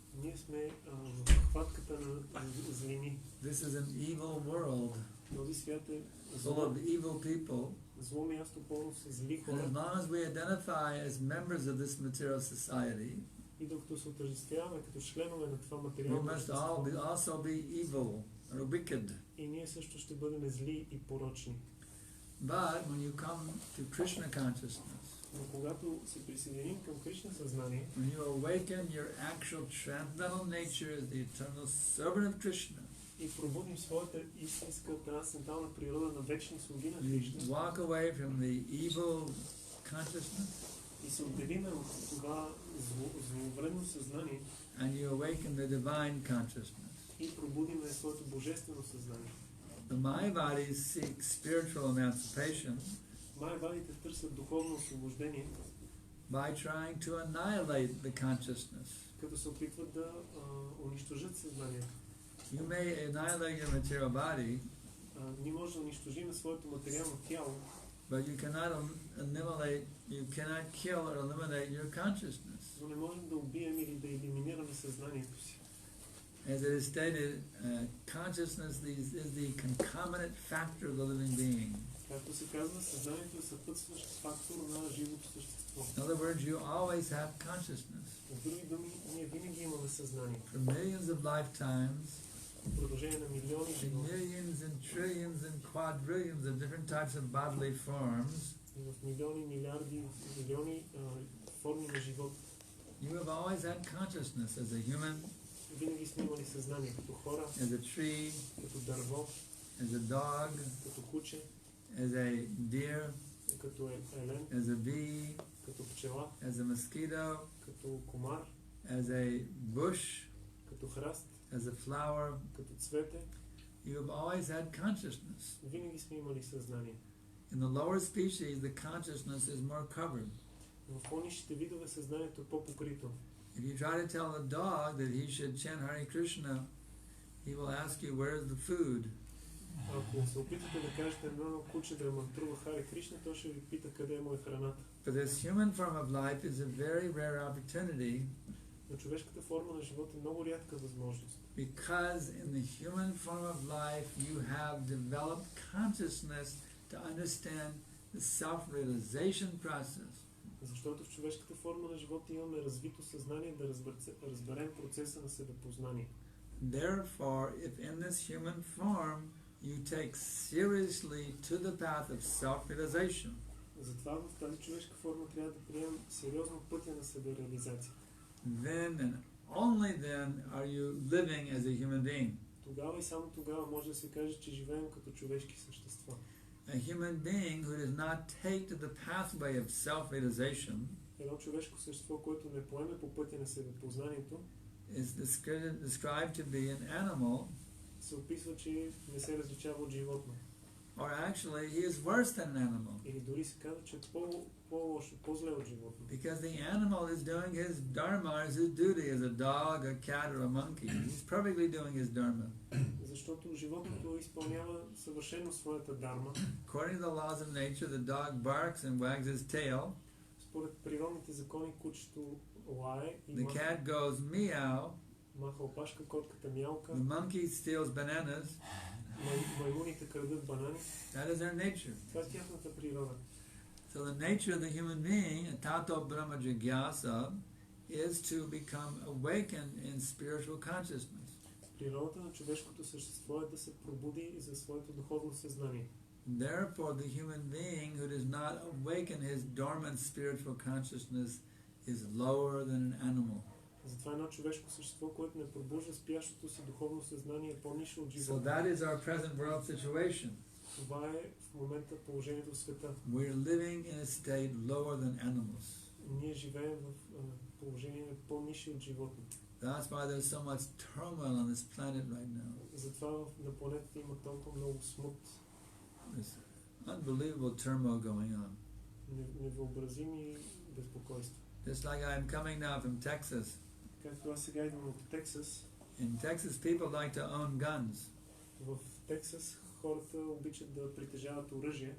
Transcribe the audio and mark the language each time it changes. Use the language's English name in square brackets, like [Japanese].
[Bulgarian] ние сме в хватката на злини. [English] This is an evil world [Bulgarian] Този свят е [English] full of evil people. [Bulgarian] зло място, пълно с зли [English] And as [Bulgarian] хора. [English] long as we identify as members of this material society, [Bulgarian] И докато се отъждествяваме като членове на това [English] we [Bulgarian] материално [English] must [Bulgarian] общество, [English] also be evil or wicked. [Bulgarian] и ние също ще бъдем зли и порочни. [English] But when you come to Krishna consciousness, [Bulgarian] Но когато се присъединим към Кришна съзнание, [English] when you awaken your actual transcendental nature as the eternal servant of Krishna, [Bulgarian] и пробудим своята истинска трансцендентална природа на вечни слуги на [English] you [Bulgarian] Кришна, [English] walk away from the evil consciousness [Bulgarian] и се отделиме от това зловредно съзнание [English] and you awaken the divine consciousness. [Bulgarian] и пробудиме своето божествено съзнание. [English] The Mayavadis seek spiritual emancipation [Bulgarian] Майавадите търсят духовно освобождение, [English] by trying to annihilate the consciousness. [Bulgarian] като се опитват да унищожат съзнанието. [English] You may annihilate your material body, [Bulgarian] Ние може да унищожим своето материално тяло, [English] but you cannot kill or eliminate your consciousness. [Bulgarian] но не можем да убием или да елиминираме съзнанието си. [English] As it is stated, consciousness is the concomitant factor of the living being. [Bulgarian] Както се казва, съзнанието е съпътстващ фактор на живото същество. [English] In other words, you always have consciousness. [Bulgarian] С други думи, ние винаги имаме съзнание. [English] For millions of lifetimes, [Bulgarian] В продължение на милиони [English] in [Bulgarian] животи [English] millions and trillions and quadrillions of different types of bodily forms, [Bulgarian] и в милиони, милиарди, милиони форми на живот, [English] you have always had consciousness as a human, [Bulgarian] Винаги сме имали съзнание като хора, [English] as a tree, [Bulgarian] като дърво, [English] as a dog, [Bulgarian] като куче, [English] as a deer, [Bulgarian] като елен, [English] as a bee, [Bulgarian] като пчела, [English] as a mosquito, [Bulgarian] като комар, [English] as a bush, [Bulgarian] като храст, [English] as a flower. [Bulgarian] като цвете. [English] You have always had consciousness. [Bulgarian] Винаги сме имали съзнание. [English] In the lower species, the consciousness is more covered. [Bulgarian] В по-низшите видове съзнанието е по-покрито. [English] If you try to tell a dog that he should chant Hare Krishna, he will ask you, where's the food? [Bulgarian] Ако се опитате да кажете едно куче да мантрува Харе Кришна, то ще ви пита къде му е храната. [English] But this human form of life is a very rare opportunity, [Bulgarian] Но човешката форма на живота е много рядка възможност. [English] because in the human form of life you have developed consciousness to understand the self-realization process. [Bulgarian] Защото в човешката форма на живота имаме развито съзнание да разберем процеса на себепознание. [English] Therefore, if in this human form you take seriously to the path of self-realization, [Bulgarian] Затова в тази човешка форма трябва да приемем сериозно пътя на себереализация. [English] then and only then are you living as a human being. [Bulgarian] Тогава и само тогава може да се каже, че живеем като човешки същества. [English] A human being who does not take to the pathway of self-realization [Bulgarian] Едно човешко същество, което не поеме по пътя на себепознанието, [English] is described to be an animal, [Bulgarian] се описва, че не се различава от животно. [English] or actually he is worse than an animal, [Bulgarian] Или дори се казва, че е по-лошо, по-зле от животно. [English] because the animal is doing his dharma, as his duty as a dog, a cat, or a monkey. He's perfectly doing his dharma. [Bulgarian] Защото животното изпълнява съвършено своята дарма. [English] According to the laws of nature, the dog barks and wags his tail. [Bulgarian] Според природните закони, кучето лае и [English] The cat goes meow. [Bulgarian] маха опашка, котката мялка, [English] The monkey steals bananas. [Bulgarian] маймуните крадат банани. [English] That is their nature. [Bulgarian] Това е тяхната природа. [English] So the nature of the human being, [Sanskrit] tato brahma jigyasa, [English] is to become awakened in spiritual consciousness. [Bulgarian] Природата на човешкото същество е да се пробуди за своето духовно съзнание. [English] Therefore, the human being who does not awaken his dormant spiritual consciousness is lower than an animal. [Bulgarian] Затова едно човешко същество, което не пробужда спящото си духовно съзнание, е по-нищо от [English] So [Bulgarian] живота. [English] that is our present world situation. [Bulgarian] Това е в момента положението в света. [English] We're living in a state lower than animals. [Bulgarian] Ние живеем в положение по-нисши от животните. [English] That's why there's so much turmoil on this planet right now. [Bulgarian] Затова на планетата има толкова много смут, [English] There's unbelievable turmoil going on. [Bulgarian] невъобразими безпокойства. [English] Just like I'm coming now from Texas. [Bulgarian] Както аз сега идвам от Тексас. [English] In Texas, people like to own guns, [Bulgarian] В Тексас хората обичат да притежават оръжие